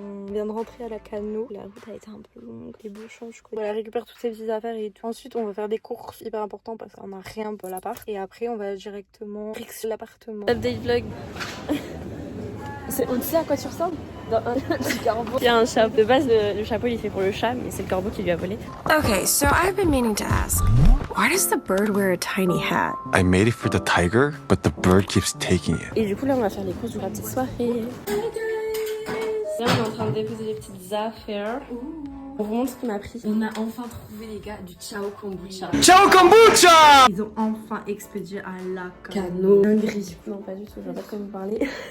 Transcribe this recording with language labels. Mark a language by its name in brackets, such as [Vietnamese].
[French] On vient de rentrer à la Cano. La route a été un peu longue, les bouchons, je crois. On récupère toutes ces petites affaires et tout. Ensuite, on va faire des courses hyper importantes parce qu'on a rien pour l'appart. Et après, on va directement fixer l'appartement. Update vlog. On sait à quoi tu ressembles? Dans un petit corbeau. Il y a un chapeau. De base, le chapeau, il est fait pour le chat, mais c'est le corbeau qui lui a volé. [English] Okay, so I've been meaning to ask, why does the bird wear a tiny hat? I made it for the tiger, but the bird keeps taking it. [French] Et du coup, là, on va faire les courses de la petite soirée. Là, on est en train de déposer les petites affaires. On vous montre ce qu'on a pris. On a enfin trouvé les gars du Ciao Kombucha. Ciao kombucha! Ils ont enfin expédié à la Cano. Dinguerie. Non, pas du tout, je vois pas de quoi vous parler.